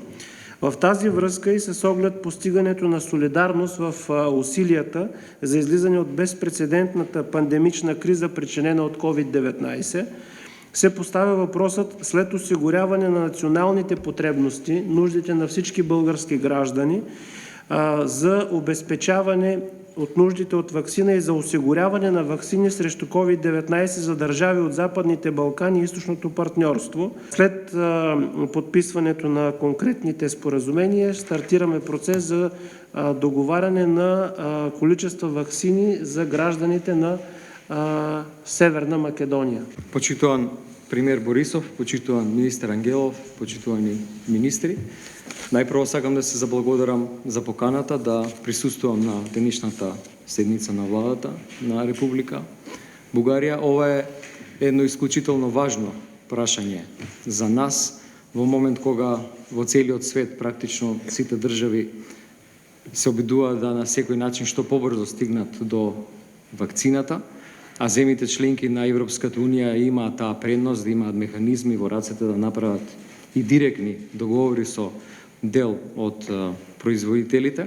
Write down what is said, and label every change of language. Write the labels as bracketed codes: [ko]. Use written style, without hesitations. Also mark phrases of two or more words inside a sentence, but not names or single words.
[bg] В тази връзка и с оглед постигането на солидарност в усилията за излизане от безпрецедентната пандемична криза, причинена от COVID-19, се поставя въпросът след осигуряване на националните потребности, нуждите на всички български граждани, за обезпечаване от нуждите от ваксина и за осигуряване на ваксини срещу COVID-19 за държави от Западните Балкани и Източното партньорство. След подписването на конкретните споразумения стартираме процес за договаряне на количества ваксини за гражданите на Северна Македония. [mk] Почитуван премиер Борисов, почитуван министър Ангелов, почитувани министри, najprvo сакам да се заблагодарам за поканата да присуствувам на денешната седница на владата на Република Бугарија. Ова е едно исклучително важно прашање за нас во момент кога во целиот свет практично сите држави се обидуваат да на секој начин што побрзо стигнат до вакцината, а земите членки на Европската унија имаат таа предност да имаат механизми во рацете да направат и директни договори со дел од производителите.